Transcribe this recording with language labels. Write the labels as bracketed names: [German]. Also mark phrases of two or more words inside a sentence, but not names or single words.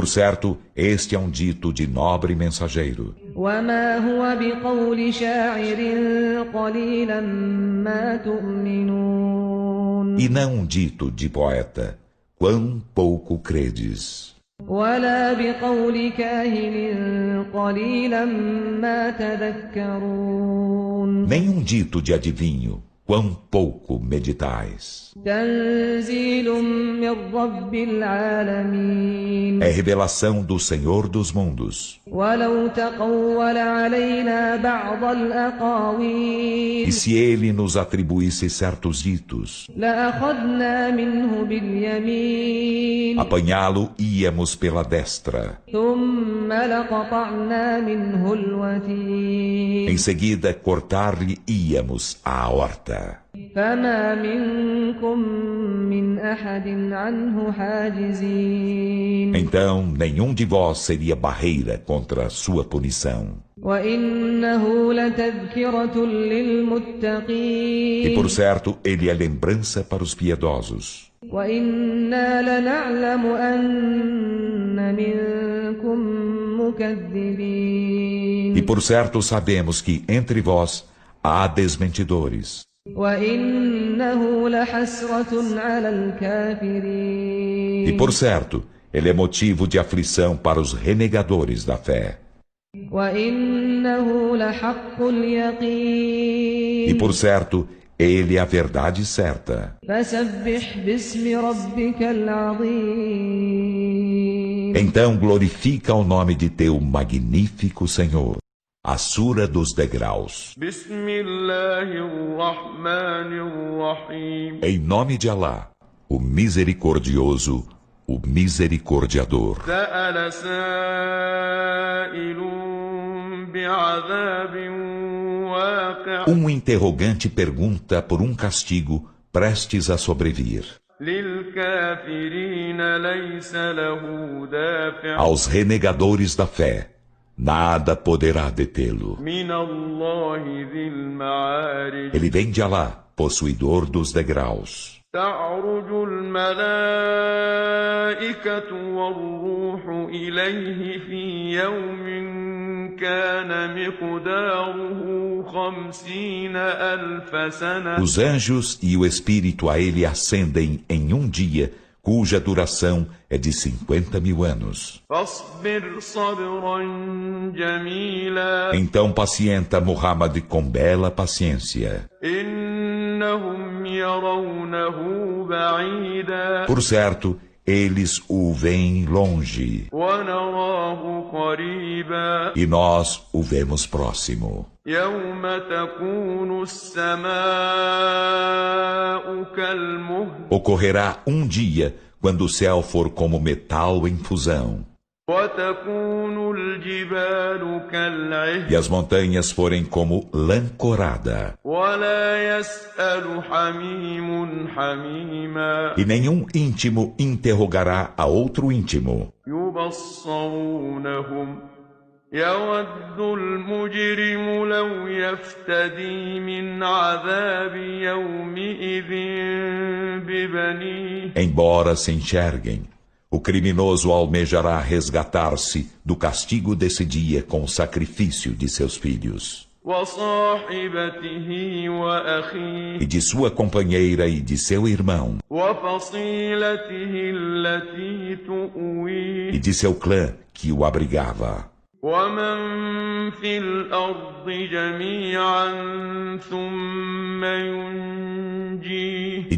[Portuguese] Por certo, este é um dito de nobre mensageiro, [Arabic] وما هو بقول شاعر قليلا ما تؤمنون [Portuguese] e não um dito de poeta, quão pouco credes. [Arabic] ولا بقول كاهن قليلا ما تذكرون [Portuguese] Nem um dito de adivinho, quão pouco meditais. [Arabic] تنزيل من رب العالمين [Portuguese] É revelação do Senhor dos mundos. [Arabic] ولو تقول علينا بعض [Portuguese] E [Arabic] الأقاويل [Portuguese] se ele nos atribuísse certos ditos, [Arabic] لأخذنا منه باليمين [Portuguese] apanhá-lo íamos pela destra. [Arabic] ثم لقطعنا منه الوتين [Portuguese] Em seguida, cortar-lhe íamos a aorta. [Arabic] فما منكم من أحد عنه حاجزين [Portuguese] Então, nenhum de vós seria barreira contra a sua punição. [Arabic] وإنه لتذكرة [Portuguese] E [Arabic] للمتقين [Portuguese] por certo, ele é lembrança para os piedosos. [Arabic] وإنا لنعلم أن منكم مكذبين [Portuguese] E por certo, sabemos que entre vós há desmentidores. [Arabic] وإنه لحسرة على الكافرين [Portuguese] E por certo, ele é motivo de aflição para os renegadores da fé. [Arabic] وإنه لحق اليقين [Portuguese] E por certo, ele é a verdade certa. [Arabic] فسبح باسم ربك العظيم [Portuguese] Então glorifica o nome de teu magnífico Senhor. A Sura dos Degraus. [Arabic] بسم الله الرحمن الرحيم [Portuguese] Em nome de Alá, o misericordioso, o misericordiador. [Arabic] سأل سائل بعذاب واقع [Portuguese] Interrogante pergunta por um castigo prestes a sobrevir. [Arabic] للكافرين ليس له دافع [Portuguese] Aos renegadores da fé, nada poderá detê-lo. [Arabic] من الله ذي المعارج [Portuguese] Ele vem de Alá, possuidor dos degraus. [Arabic] تعرج الملائكة والروح إليه في يوم كان مقداره 50,000 سنة [Portuguese] Os anjos e o Espírito a ele ascendem em um dia, cuja duração é de 50.000 anos. [Arabic] فاصبر صبرا جميلا [Portuguese] Então pacienta Muhammad com bela paciência. [Arabic] إنهم يرونه بعيدا [Portuguese] Por certo, eles o veem longe, [Arabic] ونراه قريبا [Portuguese] e nós o vemos próximo. [Arabic] يوم تكون السماء كالمهل [Portuguese] Ocorrerá um dia, quando o céu for como metal em fusão, [Arabic] وتكون الجبال كالعهن [Portuguese] e as montanhas forem como lã corada, [Arabic] ولا يسأل حميم حميما [Portuguese] e nenhum íntimo interrogará a outro íntimo. [Arabic] يبصرونهم يود المجرم لو يفتدي من عذاب يومئذ ببنيه [Portuguese] Embora se enxerguem, o criminoso almejará resgatar-se do castigo desse dia com o sacrifício de seus filhos, [Arabic] وصاحبته وأخيه [Portuguese] e de sua companheira e de seu irmão, [Arabic] وفصيلته التي [Portuguese] e [Arabic] تؤويه [Portuguese] de seu clã que o abrigava, [Arabic] ومن في الأرض جميعا ثم ينجيه